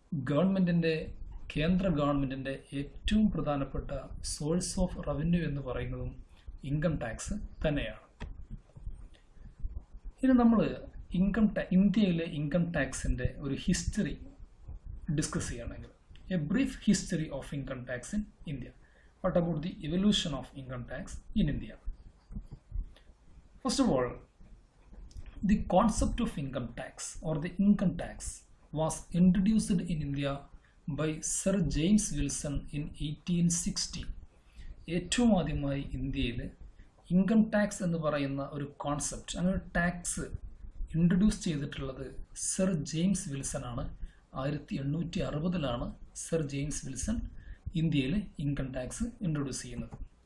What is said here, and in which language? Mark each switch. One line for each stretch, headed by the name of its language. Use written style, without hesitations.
Malayalam: ഗവൺമെൻറ്റിൻ്റെ, കേന്ദ്ര ഗവൺമെൻറ്റിൻ്റെ ഏറ്റവും പ്രധാനപ്പെട്ട
English: source of revenue
Malayalam: എന്ന് പറയുന്നതും ഇൻകം ടാക്സ് തന്നെയാണ്. ഇനി നമ്മൾ ഇന്ത്യയിലെ ഇൻകം ടാക്സിൻ്റെ ഒരു ഹിസ്റ്ററി ഡിസ്കസ് ചെയ്യുകയാണെങ്കിൽ,
English: A brief history of income tax in India. What about the evolution of income tax in India? First of all, the concept of income tax or the income tax was introduced in India by Sir James Wilson in 1860.
Malayalam: ഏറ്റവും ആദ്യമായി ഇന്ത്യയിൽ income tax എന്ന് പറയുന്ന ഒരു concept, അങ്ങനെ tax introduce ചെയ്തിട്ടുള്ളത് sir James Wilson ആണ്. 1860 sir James Wilson ഇന്ത്യയിൽ ഇൻകം ടാക്സ് ഇൻട്രൊഡ്യൂസ് ചെയ്യുന്നത്.